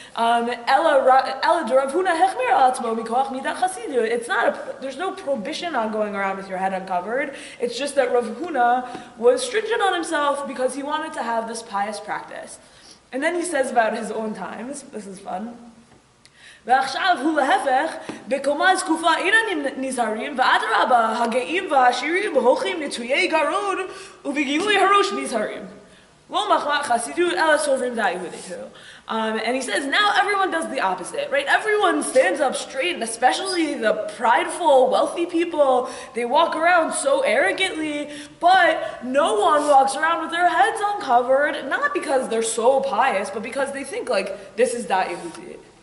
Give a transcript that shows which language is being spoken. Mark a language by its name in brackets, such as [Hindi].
[Hebrew] Ela Rav Huna hechmer atzmo mikoach midat chasidu. [English] It's not there's no prohibition on going around with your head uncovered. It's just that Rav Huna was stringent on himself because he wanted to have this pious practice. And then he says about his own times, this is fun. [Hebrew] ועכשיו הוא להפך, בקומה זקופה אינם נזהרים, ואדרבה, הגאים והעשירים הולכים נטויי גרון, ובגילוי הראש נזהרים. לא מחמת חסידות, אלא סוברים דאיהודיתו. [English] And he says, now everyone does the opposite, right? Everyone stands up straight, and especially the prideful, wealthy people, they walk around so arrogantly, but no one walks around with their heads uncovered, not because they're so pious, but because they think, like, this is da'ihudit.